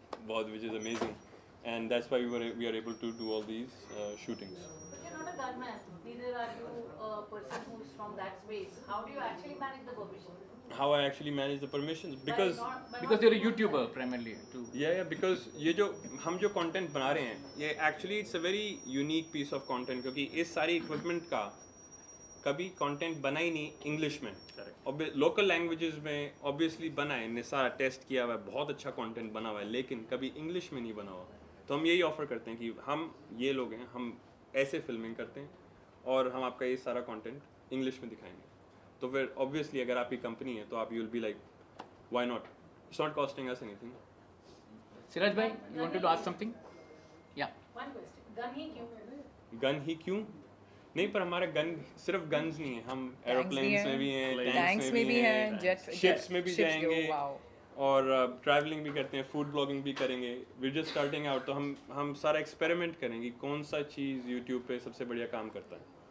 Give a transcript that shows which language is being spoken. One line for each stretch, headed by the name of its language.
English: बहुत which is amazing, and that's why we are able to do all these shootings. But you're not a gunman. Neither are you a person who's from that space. How do you actually manage the permission? How I actually manage the permissions, because Because you're a YouTuber primarily too. yeah, because
Hindi: ये जो हम जो content बना रहे हैं, ये
English: actually it's a very unique piece of content,
Hindi: क्योंकि इस सारी equipment का कभी कंटेंट बना ही नहीं इंग्लिश में। लोकल लैंग्वेजेस में ऑब्वियसली बना है, ने सारा टेस्ट किया हुआ है, बहुत अच्छा कंटेंट बना हुआ है, लेकिन कभी इंग्लिश में नहीं बना हुआ। तो हम यही ऑफर करते हैं कि हम ये लोग हैं, हम ऐसे फिल्मिंग करते हैं और हम आपका ये सारा कंटेंट इंग्लिश में दिखाएंगे। तो फिर ऑब्वियसली अगर आपकी कंपनी है तो आप
English: You will be like why not, it's not costing us anything. Siraj भाई, you wanted to ask something? Yeah. One question.
Hindi: Gun ही क्यों? गन ही क्यों? नहीं, पर हमारा गन सिर्फ गन्स नहीं है, हम एरोप्लेन्स में भी हैं, टैंक्स में भी हैं, शिप्स में भी जाएंगे
English: wow.
Hindi: और ट्रैवलिंग भी करते हैं, फूड ब्लॉगिंग भी करेंगे।
English: we just starting out,
Hindi: तो हम सारा एक्सपेरिमेंट करेंगे कौन सा चीज़ यूट्यूब पे सबसे बढ़िया काम करता है।